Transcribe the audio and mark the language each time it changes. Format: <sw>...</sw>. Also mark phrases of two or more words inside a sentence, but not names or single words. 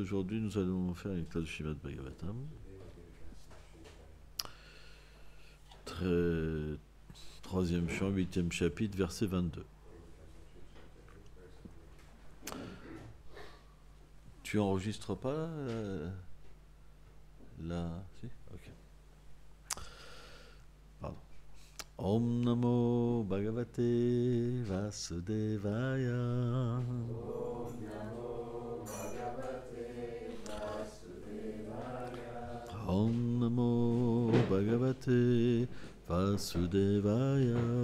<fr>Aujourd'hui, nous allons faire une classe du Srimad Bhagavatam. Troisième chant, 8e chapitre, verset 22. Tu enregistres pas là Si. Ok. Pardon.</fr> <sa>ॐ नमो भगवते वासुदेवाय. ॐ नमो भगवते वासुदेवाय.</sa>